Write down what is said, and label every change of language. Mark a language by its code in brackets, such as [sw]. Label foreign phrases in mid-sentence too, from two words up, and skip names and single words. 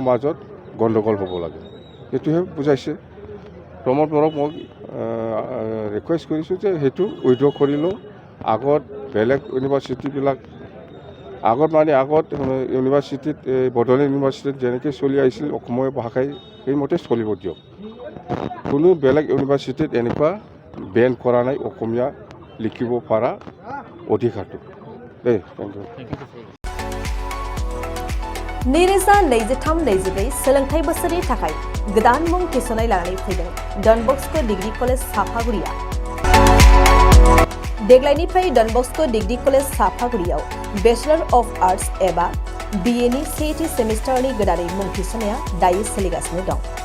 [as] মাজত গণ্ডগোল হ'ব লাগে সেইটোহে বুজাইছে প্ৰমোদ বড়োক মই ৰিকুৱেষ্ট কৰিছোঁ যে সেইটো উইড্ৰ কৰি লওঁ আগত বেলেগ ইউনিভাৰ্চিটিবিলাক আগত ইউনিভাৰ্চিটিত বডলেণ্ড ইউনিভাৰ্চিটিত যেনেকৈ চলি আহিছিল অসমীয়া ভাষাই সেইমতে চলিব দিয়ক কোনো বেলেগ ইউনিভাৰ্চিটিত এনেকুৱা বেন কৰা নাই অসমীয়া লিখিব পৰা অধিকাৰটো দেই [en] thank you [brx] नैरोजा 23-24 सोलोंथाइ बोसोरनि थाखाय गोदान मुं थिसननाय लानानै फैदों डन बस्क' डिग्री कलेज साफागुरिया देग्लायनिफ्राय डन बस्क' डिग्री कलेज साफागुरियाव [en] Bachelor of Arts [brx] एबा BA नि सेथि सेमिस्टारनि गोदानै मुं थिसननाया दायो सोलिगासिनो दं